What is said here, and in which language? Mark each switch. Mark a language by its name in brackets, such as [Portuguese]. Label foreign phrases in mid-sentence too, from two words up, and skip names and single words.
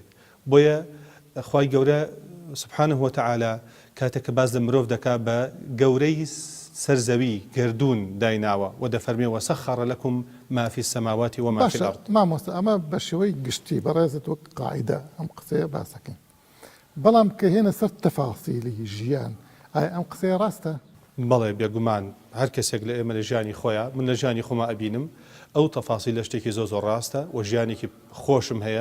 [Central Kurdish] بۆیە خوای گەورە [Arabic] سبحانه وتعالى [Central Kurdish] کاتێک باز لە مرۆڤ دەکا بە گەورەی سەرزەوی گردون دایناوە و دەفەرمێ [Arabic] وەسەخەڕ لەکم ما فی السەماوات وما فی الأرض. [Central Kurdish] مامۆستا ئەمە بە شێوەی گشتی بەڕێزت وەک قاعیدە ئەم قسەیە باسەکەین، بەڵام کە هێنە سەر تەفاسیلی ژیان ئایا ئەم قسەیە ڕاستە؟ بەڵێ بێگومان هەر کەسێک لە ئێمە لە ژیانی خۆیە، من لە ژیانی خۆما ئەبینم ئەو تەفاسی لە شتێکی زۆر ڕاستە و ژیانێکی خۆشم هەیە.